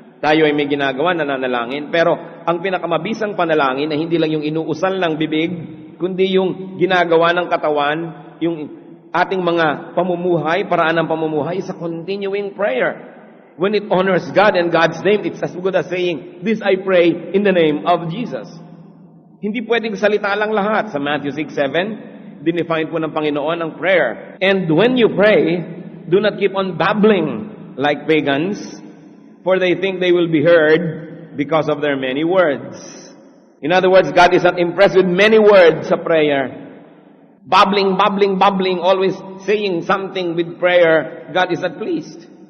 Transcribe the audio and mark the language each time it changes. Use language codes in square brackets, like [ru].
[tl] Tayo ay may ginagawa, nananalangin. Pero ang pinakamabisang panalangin na hindi lang yung inuusal ng bibig, kundi yung ginagawa ng katawan, yung ating mga pamumuhay, paraan ng pamumuhay, [en] is a continuing prayer. When it honors God and God's name, it's as good as saying, this I pray in the name of Jesus. [tl] Hindi pwedeng salita lang lahat. Sa Matthew 6:7, dinefine po ng Panginoon ang prayer. [en] And when you pray, do not keep on babbling like pagans, for they think they will be heard because of their many words. In other words, God is not impressed with many words sa prayer. Babbling, always saying something with prayer, God is not pleased.